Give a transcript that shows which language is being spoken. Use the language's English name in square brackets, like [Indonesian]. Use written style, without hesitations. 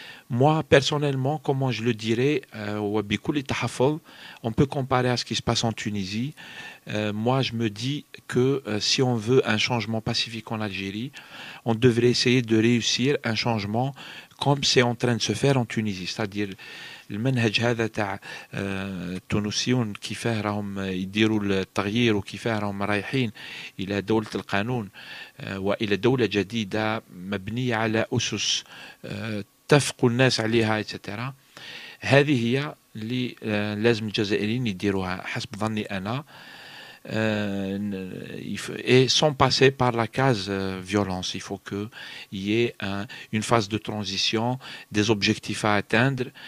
[French] Moi, personnellement, comment je le dirais, on peut comparer à ce qui se passe en Tunisie. Moi, je me dis que si on veut un changement pacifique en Algérie, on devrait essayer de réussir un changement comme c'est en train de se faire en Tunisie. [Arabic] C'est-à-dire, المنهج هذا تاع التونسيون كيفاه راهم يديروا التغيير وكيفاه راهم رايحين إلى دولة القانون وإلى دولة جديدة مبنية على أسس اتفقوا الناس عليها etc. [French] هذه هي اللي لازم الجزائريين يديروها حسب ظني أنا et sans passer par la case violence. Il faut qu'il y ait une phase de transition, des objectifs à atteindre